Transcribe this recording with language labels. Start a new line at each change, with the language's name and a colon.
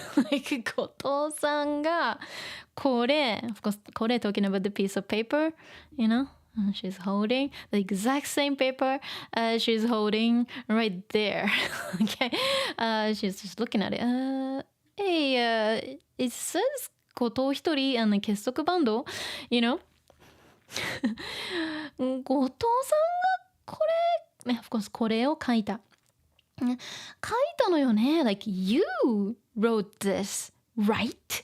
English: like 後藤さんがこれ of course これ talking about the piece of paper, you know, she's holding the exact same paper she's holding right there. Okay, she's just looking at it. Hey, it says 後藤一人結束バンド you know.
Japanese: 後藤さんがこれね、 of course これを書いたのよね。
English: Like you wrote this, right?